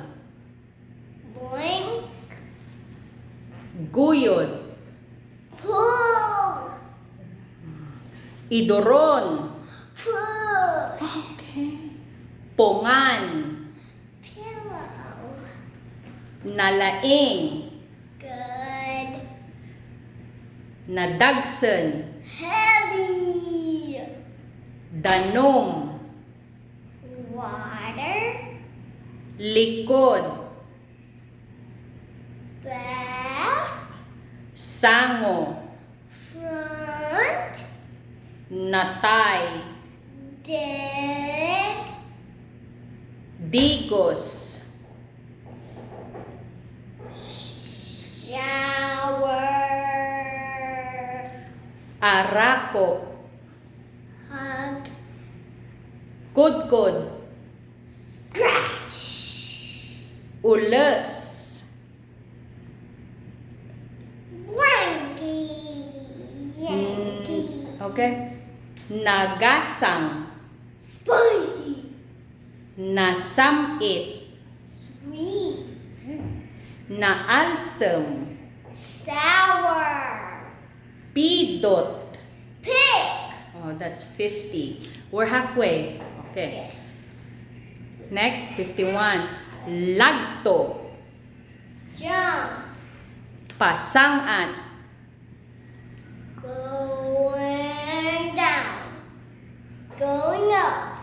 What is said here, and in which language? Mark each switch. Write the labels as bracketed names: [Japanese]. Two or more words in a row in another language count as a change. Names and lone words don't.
[English] blink, [Iloko] guyod, [English] pull, [Iloko] idoron, [English] push, [Iloko] okay. Pongan, [English] pillow, [Iloko] nalaing, [English] good, [Iloko] nadagsen, [English] heavy, [Iloko] danom, [English] water, [Iloko] likod, [English] back, [Iloko] sango, [English] front, [Iloko] natay, [English] dead, [Iloko] digos, [English] shower, [Iloko] arako, [English] hug, [Iloko] kudkod, [English] scratch, [Iloko] ules, [English] blankie, yankee, [Iloko] okay. Nagasang, [English] spicy, [Iloko] nasamit, [English] sweet, [Iloko] naalsem, [English] sour, [Iloko] pidot. [English] pick, Oh, that's 50. We're halfway. Okay. yes, [Iloko] Next, 51. Lagto, [English] jump, [Iloko] pasangat, [English] going down, going up,